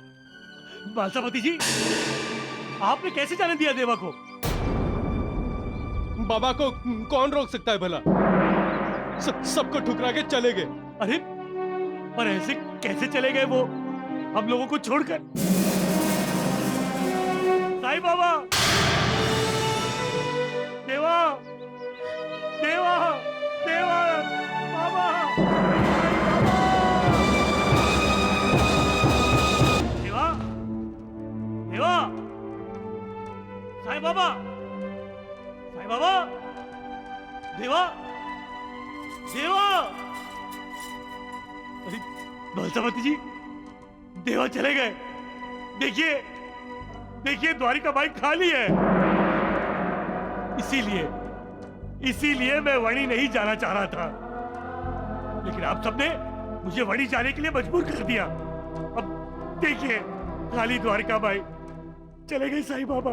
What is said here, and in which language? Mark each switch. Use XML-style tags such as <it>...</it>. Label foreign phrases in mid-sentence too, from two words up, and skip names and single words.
<hi>बालसापति जी, आपने कैसे जाने दिया देवा को? बाबा को कौन रोक सकता है भला? सबको ठुकरा के चले गए। अरे पर ऐसे कैसे चले गए वो हम लोगों को छोड़कर? साईं बाबा, देवा देवा देवा बाबा, देवा देवा, साईं बाबा, साईं बाबा, देवा देवा। अरे बालसापति जी, देवा चले गए। देखिए देखिए द्वारिका माई खाली है। इसीलिए मैं वणी नहीं जाना चाह रहा था, लेकिन आप सबने मुझे वणी जाने के लिए मजबूर कर दिया। अब देखिए खाली द्वारिका माई, चले गए साईं बाबा।</hi>